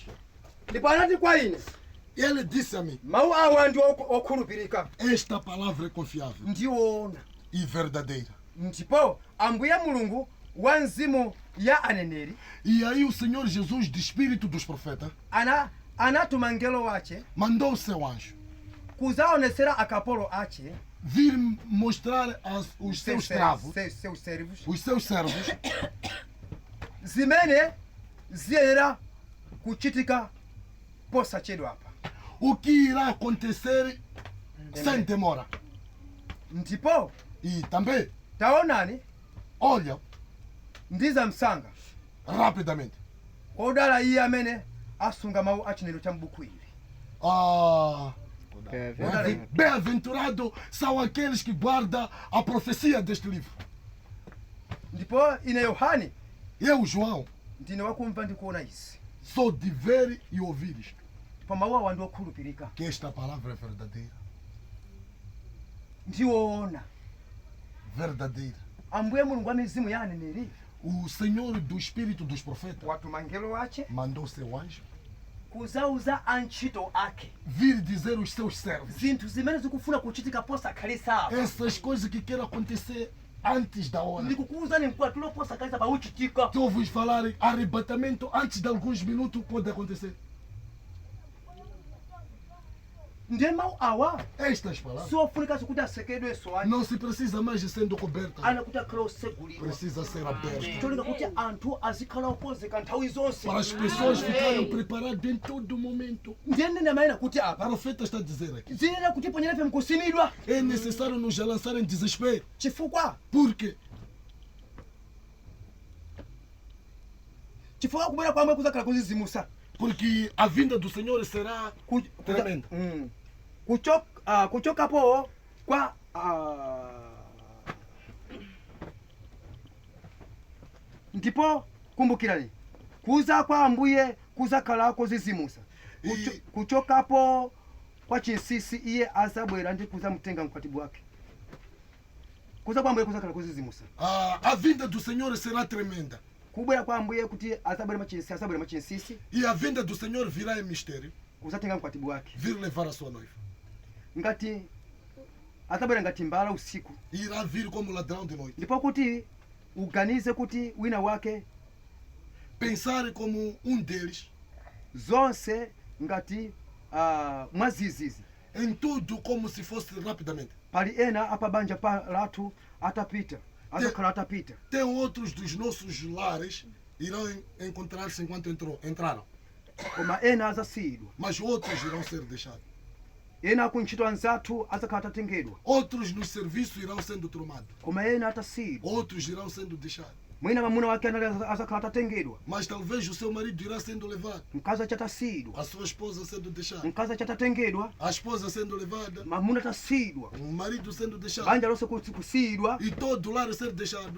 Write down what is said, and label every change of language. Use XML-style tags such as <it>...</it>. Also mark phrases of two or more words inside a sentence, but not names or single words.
<ny>Ndipo anati kwa ine,</ny> <pt>Ele disse a mim:</pt> <ny>mawu awa ndi okhulupirika</ny> <pt>esta palavra é confiável</pt> <ny>ndiwoona,</ny> <pt>e verdadeira.</pt> <ny>ndipo Ambuye Mulungu wa mzimu ya aneneri</ny> <pt>E aí o Senhor Jesus, de espírito dos profetas,</pt> <ny>anatuma mngelo wace</ny> <pt>mandou o seu anjo</pt> <ny>kuzaonesera akapolo ace</ny> <pt>vir mostrar os seus escravos, seus servos os seus servos,</pt> <ny>zimene ziyenera kuchitika posachedwapa.</ny> <pt>o que irá acontecer sem demora.</pt> <ny>Ndipo</ny> <pt>E também,</pt> <ny>taonani</ny> <pt>olha,</pt> <ny>ndiza msanga</ny> <pt>rapidamente,</pt> <ny>kodala iye amene asunga mawu a chinenero cha m'buku ili.</ny> <pt>bem-aventurado são aqueles que guardam a profecia deste livro.</pt> <ny>Ndipo ine Yohane</ny> <pt>Eu, João,</pt> <ny>ndine wakumva ndikuona izi</ny> <pt>Só de ver e ouvir isto.</pt> <ny>pa mawu awa ndi okhulupirika</ny> <pt>Que esta palavra é verdadeira.</pt> <ny>ndiwoona</ny> <pt>Verdadeira.</pt> <ny>ambuye mulungu wa mizimu ya aneneri</ny> <pt>O Senhor do Espírito dos Profetas</pt> <ny>watuma ngelo wace</ny> <pt>mandou seu anjo</pt> <ny>kuzauza antchito ake</ny> <pt>vir dizer aos seus servos</pt> <ny>zinthu zimene zikufuna kuchitika posakhalitsa</ny> <pt>essas coisas que querem acontecer antes da hora.</pt> <ny>ndikukuwuzani mkwatulo posakhalitsa pauchitika</ny> <pt>Estou a vos falar arrebatamento antes de alguns minutos pode acontecer.</pt> <ny>ndiye mawu awa</ny> <pt>Estas palavras</pt> <ny>siofunika kuti asekedwe swani</ny> <pt>não se precisa mais de sendo coberta.</pt> <ny>ana kuti akhala osegulidwa</ny> <pt>Precisa ser aberta.</pt> <ny>cholinga kuti anthu azikhala okonzeka nthawi zonse</ny> <pt>Para as pessoas ficarem preparadas em todo momento.</pt> <ny>ndiye ndine amayina kuti</ny> <pt>O</pt> <ny>apa</ny> <pt>profeta está a dizer aqui.</pt> <ny>ziyenera kuti ponyerefe mkusimidwa</ny> <pt>É necessário nos lançar em desespero.</pt> <ny>chifukwa</ny> <pt>Porque</pt> <ny>kubwera kwamwe kuzakhala kuzizimusa</ny> <pt>Porque a vinda do Senhor será tremenda.</pt> <ny>kuchokapo kwa ndipo kumbukirani kuza kwa ambuye kuzakhala kuzizimusa kuchokapo kwa chinsisi iye azabwera ndi kuzamutenga mkwatibu wake kuza kwa ambuye kuzakhala kuzizimusa</ny> <pt>A vinda do Senhor será tremenda.</pt> <ny>kubwera kwa ambuye kuti azabwera machinsisi</ny> <pt>E a vinda do Senhor virá em mistério.</pt> <ny>kuzatenga mkwatibu wake</ny> <pt>Vir levar a sua noiva.</pt> <ny>ngati azabwera ngati mbala usiku</ny> <pt>Irá vir como ladrão de noite.</pt> <ny>ndipo kuti uganize kuti wina wake</ny> <pt>Pensar como deles.</pt> <ny>zonse ngati mwazizizi</ny> <pt>Em tudo como se fosse rapidamente.</pt> <ny>pali ena apabanja lathu atapita azakhala atapita</ny> <pt>Tem outros dos nossos lares irão encontrar-se enquanto entraram.</pt> <ny>koma ena azasiyidwa</ny> <pt>Mas outros irão ser deixados.</pt> <ny>ena akuntchito anzathu azakhala atatengedwa</ny> <pt>Outros no serviço irão sendo tomados.</pt> <ny>koma ena atasiyidwa</ny> <pt>Outros irão sendo deixados.</pt> <ny>mwina mamuna wake anali azakhala atatengedwa</ny> <pt>Mas talvez o seu marido irá sendo levado.</pt> <ny>mkazi achatasiyidwa</ny> <pt>A sua esposa sendo deixada.</pt> <ny>mkazi achatatengedwa</ny> <pt>A esposa sendo levada.</pt> <ny>mamuna atasiyidwa</ny> <pt>O marido sendo deixado.</pt> <ny>banja lonse kusiyidwa</ny> <pt>E todo lar ser deixado.</pt>